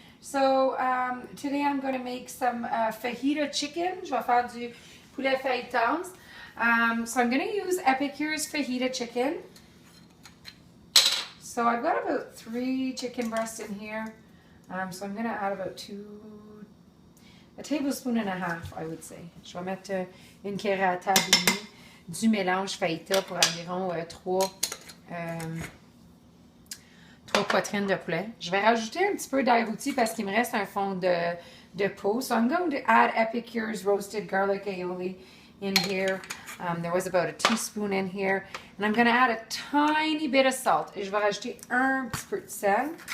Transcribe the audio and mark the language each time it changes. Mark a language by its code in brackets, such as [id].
[en] So today I'm going to make some fajita chicken. [fr] Je vais faire du poulet fajitas. [en] So I'm going to use Epicure's fajita chicken. So I've got about 3 chicken breasts in here. So I'm going to add about a tablespoon and a half, I would say. [fr] Je vais mettre une cuillère à table et demie du mélange fajita pour environ 3 poitrines de poulet. Je vais rajouter un petit peu d'ail rôti parce qu'il me reste un fond de peau. [en] So I'm going to add Epicure's roasted garlic aioli in here. There was about a teaspoon in here. And I'm going to add a tiny bit of salt. [fr] Et je vais rajouter un petit peu de sel.